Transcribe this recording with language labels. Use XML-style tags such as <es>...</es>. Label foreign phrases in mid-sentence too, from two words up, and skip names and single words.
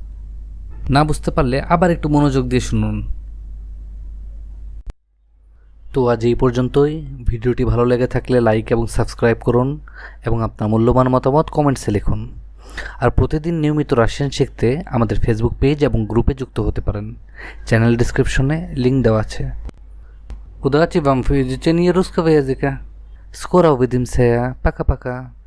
<bn>না বুঝতে পারলে আবার একটু মনোযোগ দিয়ে শুনুন। তো আজ এই পর্যন্তই। ভিডিওটি ভালো লেগে থাকলে লাইক এবং সাবস্ক্রাইব করুন এবং আপনার মূল্যবান মতামত কমেন্টসে লিখুন। আর প্রতিদিন নিয়মিত রাশিয়ান শিখতে আমাদের ফেসবুক পেজ এবং গ্রুপে যুক্ত হতে পারেন। চ্যানেল ডিসক্রিপশনে লিঙ্ক দেওয়া আছে।</bn> <ru>Удачи вам в изучении русского языка. Скоро увидимся. Пока-пока.</ru>